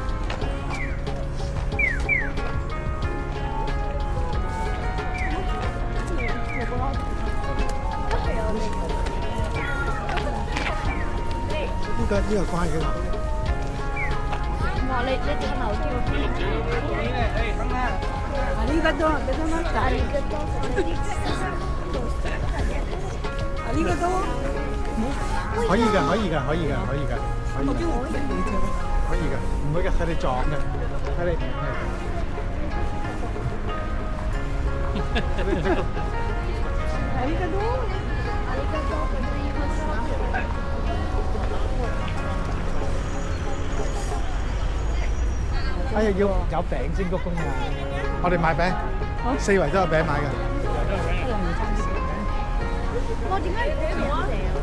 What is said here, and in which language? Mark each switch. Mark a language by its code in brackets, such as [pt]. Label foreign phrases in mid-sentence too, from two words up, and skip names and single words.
[yue] 呢個關嘅啦。哇！你睇樓梯嗰邊。 [ja] ありがとうございました。ありがとう。ありがとう。 [yue] 可以㗎，唔會嘅，睇你撞嘅，睇你係。 [ja] ありがとう。 [yue] 哎呀，要有餅先鞠躬啊！我哋買餅，四圍都有餅買㗎。哇！點解唔俾我啊？